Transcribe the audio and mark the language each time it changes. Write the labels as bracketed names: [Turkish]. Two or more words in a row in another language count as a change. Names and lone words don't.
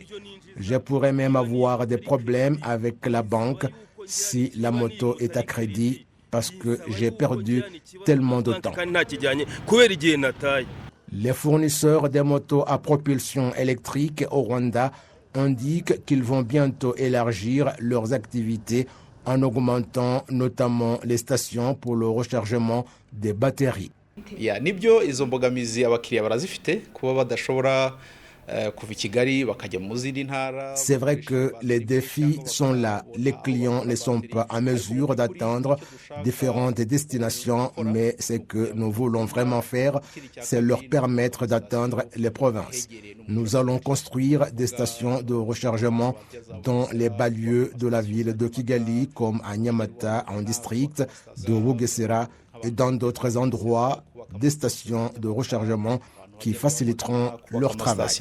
[French] Je pourrais même avoir des problèmes avec la banque si la moto est à crédit parce que j'ai perdu tellement de temps. Les fournisseurs des motos à propulsion électrique au Rwanda indiquent qu'ils vont bientôt élargir leurs activités en augmentant notamment les stations pour le rechargement des batteries. [Kinyarwanda] nibyo izo mbogamizi abakiriya barazifite kuba badashobora [French] C'est vrai que les défis sont là. Les clients ne sont pas en mesure d'atteindre différentes destinations, mais ce que nous voulons vraiment faire, c'est leur permettre d'atteindre les provinces. Nous allons construire des stations de rechargement dans les banlieues de la ville de Kigali, comme à Nyamata, en district de Bugesera, et dans d'autres endroits, des stations de rechargement qui faciliteront leur travail.